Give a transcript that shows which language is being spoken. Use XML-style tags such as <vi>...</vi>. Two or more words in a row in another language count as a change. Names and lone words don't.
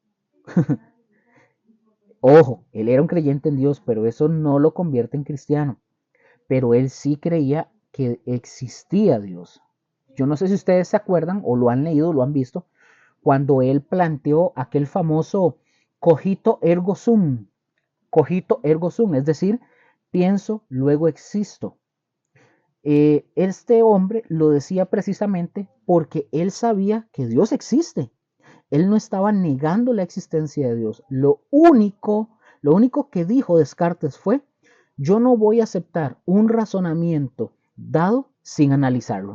<es>Ojo, él era un creyente en Dios, pero eso no lo convierte en cristiano. Pero él sí creía que existía Dios. Yo no sé si ustedes se acuerdan o lo han leído, lo han visto, cuando él planteó aquel famoso</es> <la>cogito ergo sum. Cogito ergo sum,</la> <es>es decir, pienso, luego existo. Este hombre lo decía precisamente porque él sabía que Dios existe. Él no estaba negando la existencia de Dios. Lo único que dijo Descartes fue, yo no voy a aceptar un razonamiento dado sin analizarlo.</es>